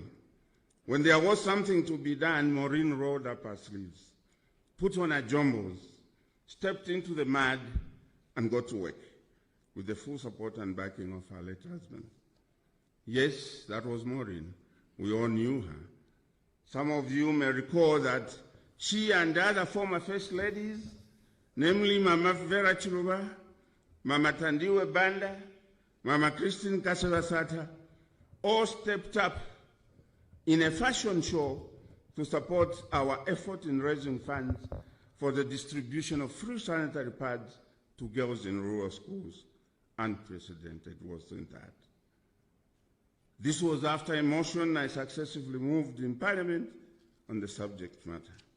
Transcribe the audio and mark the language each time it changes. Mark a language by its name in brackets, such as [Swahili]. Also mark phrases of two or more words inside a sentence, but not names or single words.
[English] When there was something to be done, Maureen rolled up her sleeves, put on her jumbos, stepped into the mud, and got to work with the full support and backing of her late husband. Yes, that was Maureen. We all knew her. Some of you may recall that she and other former First Ladies, namely Mama Vera Chiluba, Mama Tandiwe Banda, Mama Christine Kasevasata, all stepped up in a fashion show to support our effort in raising funds for the distribution of free sanitary pads to girls in rural schools. Unprecedented, wasn't that? This was after a motion I successively moved in Parliament on the subject matter.